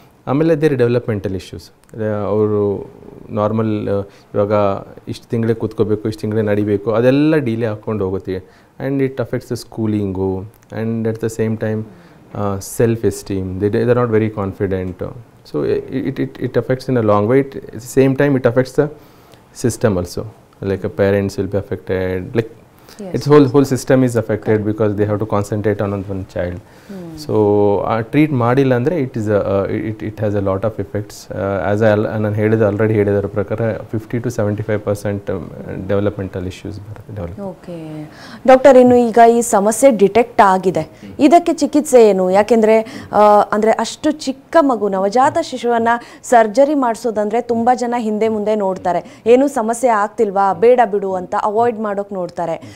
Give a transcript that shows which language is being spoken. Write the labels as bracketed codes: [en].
[kn] ಆಮೇಲೆ [en] There developmental issues. [kn] ಅವರು normal ಇವಾಗ ಇಷ್ಟು ತಿಂಗಳೇ ಕೂತ್ಕೋಬೇಕು, ಇಷ್ಟು ತಿಂಗಳೇ ನಡಿಬೇಕು, ಅದೆಲ್ಲ ಡಿಲೇ ಹಾಕ್ಕೊಂಡು ಹೋಗುತ್ತೆ. [en] And it affects the schooling. And at the same time self esteem, they are not very confident. So it affects in a long way. At the same time, it affects the system also. Like parents will be affected. Like yes. Its whole system is affected because they have to concentrate on one child. So treat [kn] ಮಾಡಿಲ್ಲ ಅಂದರೆ [en] it has a lot of effects. [kn] As ನಾನು already ಹೇಳಿದರ ಪ್ರಕಾರ 50 to 75% developmental issues ಬರುತ್ತೆ. Okay doctor, ಇನ್ನು ಈಗ ಈ ಸಮಸ್ಯೆ ಡಿಟೆಕ್ಟ್ ಆಗಿದೆ, ಇದಕ್ಕೆ ಚಿಕಿತ್ಸೆ ಏನು? ಯಾಕೆಂದರೆ ಅಂದರೆ ಅಷ್ಟು ಚಿಕ್ಕ ಮಗು, ನವಜಾತ ಶಿಶುವನ್ನು ಸರ್ಜರಿ ಮಾಡಿಸೋದಂದರೆ ತುಂಬ ಜನ ಹಿಂದೆ ಮುಂದೆ ನೋಡ್ತಾರೆ, ಏನು ಸಮಸ್ಯೆ ಆಗ್ತಿಲ್ವಾ, ಬೇಡ ಬಿಡು ಅಂತ ಅವಾಯ್ಡ್ ಮಾಡೋಕೆ ನೋಡ್ತಾರೆ.